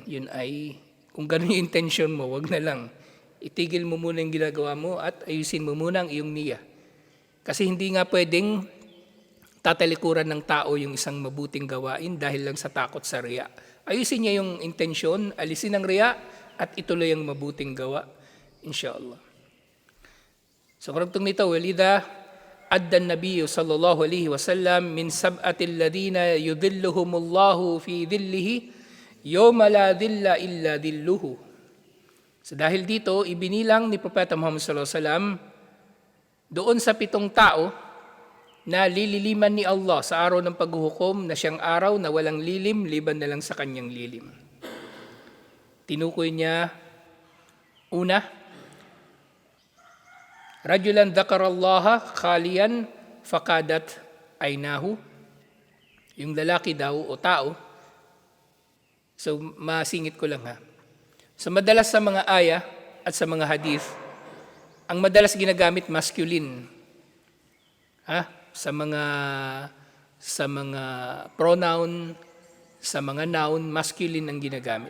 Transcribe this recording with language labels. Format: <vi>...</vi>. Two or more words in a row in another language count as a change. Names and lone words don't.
<tl>Yun ay, kung ganun yung intention mo, wag na lang. Itigil mo muna yung ginagawa mo at ayusin mo muna ang iyong niya. Kasi hindi nga pwedeng tatalikuran ng tao yung isang mabuting gawain dahil lang sa takot sa riya. Ayusin niya yung intensyon, alisin ang riya, at ituloy ang mabuting gawa. Inshallah. So karagtong nito,</tl> <ar>وقد عد النبي صلى الله عليه وسلم من السبعة الذين يظلهم الله في ظله يوم لا ظل إلا ظله.</ar> <tl>So dahil dito, ibinilang ni Propeta Muhammad</tl> <ar>صلى الله عليه وسلم</ar> <tl>doon sa 7 tao na lililiman ni Allah sa araw ng paghuhukom na siyang araw na walang lilim, liban na lang sa kanyang lilim. Tinukoy niya, una,</tl> <ar>رجلا ذكر الله خاليا ففاضت عيناه.</ar> <tl>Yung lalaki daw o tao. So masingit ko lang ha. So madalas sa mga aya at sa mga hadith, ang madalas ginagamit masculine. Sa mga pronoun, sa mga noun, masculine ang ginagamit.</tl>